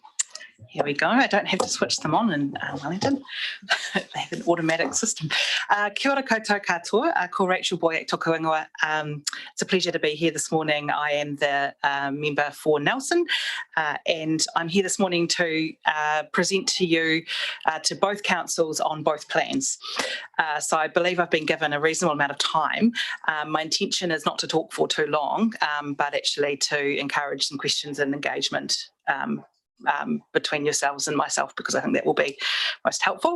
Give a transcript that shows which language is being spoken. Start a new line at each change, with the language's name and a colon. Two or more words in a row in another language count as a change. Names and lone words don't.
English: Here we go. I don't have to switch them on in Wellington. They have an automatic system.
Māori: Kia ora koutou katoa, ko Rachel Boyack toku ingoa.
English: It's a pleasure to be here this morning. I am the member for Nelson, and I'm here this morning to present to you, to both councils on both plans. So I believe I've been given a reasonable amount of time. My intention is not to talk for too long, but actually to encourage some questions and engagement between yourselves and myself, because I think that will be most helpful.